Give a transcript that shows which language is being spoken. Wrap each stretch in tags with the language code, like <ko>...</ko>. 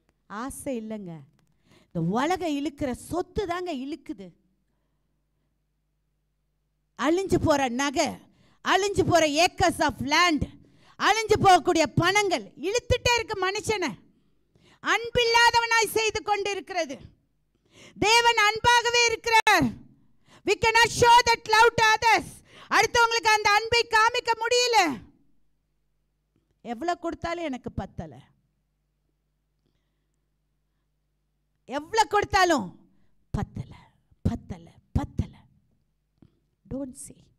<ta>ஆசை இல்லைங்க, இந்த உலகம் இழுக்கிற சொத்து தாங்க இழுக்குது. அழிஞ்சு போற நகை, அழிஞ்சு போற ஏக்கர்ஸ் ஆஃப் லேண்ட், அழிஞ்சு போகக்கூடிய பணங்கள் இழுத்துட்டே இருக்கு மனுஷனை. அன்பில்லாதவனாய் செய்து கொண்டு இருக்கிறது. தேவன் அன்பாகவே இருக்கிறார்.</ta> <en>We cannot show that love to others.</en> <ta>அடுத்தவங்களுக்கு அந்த அன்பை காமிக்க முடியல. எவ்வளவு கொடுத்தாலும் எனக்கு பத்தல, எவ்வளவு கொடுத்தாலும் பத்தல பத்தல பத்தல. Don't say.</ta>